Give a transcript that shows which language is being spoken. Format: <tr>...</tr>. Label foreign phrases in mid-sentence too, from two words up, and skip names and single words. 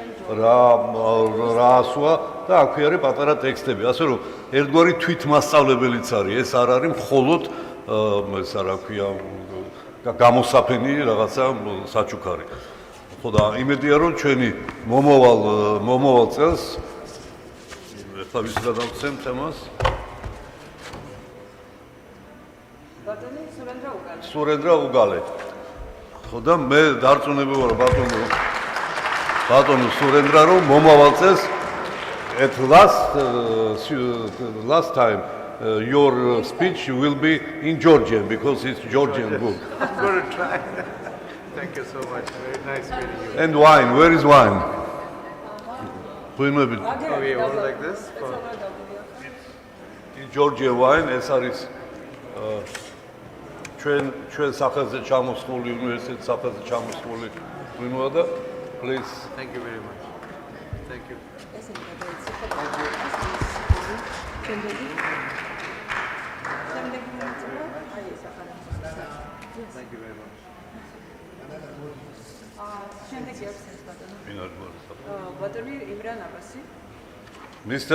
<ka>რა ასვა და აქვე არის პატარა ტექსტები ასე რომ ერთგვარი თვითმასწავლებელიც არის ეს არ არის მხოლოდ ეს რა ქვია გამოსაფენი რაღაცა საჩუქარი ხო და იმედია რომ ჩვენი მომავალ წელს ეხლა ვის გადავცემ თემას ბატონი სურენდრა უგალე ხო და მე დარწმუნებული ვარ ბატონო სურენდრა რომ მომავალ წელს</ka> <en>at last time your speech will be in Georgian because it's Georgian book. I'm going to try. Thank you so much. Very nice meeting you. And wine, where is wine? Oh, we all like this? In Georgia wine,</en> <ka>ეს არის ჩვენ სახელზე ჩამოსული უნივერსიტეტის სახელზე ჩამოსული ვინოა და please.</ka> <en>Thank you very much. Thank you. Thank you very much. Mr.</en>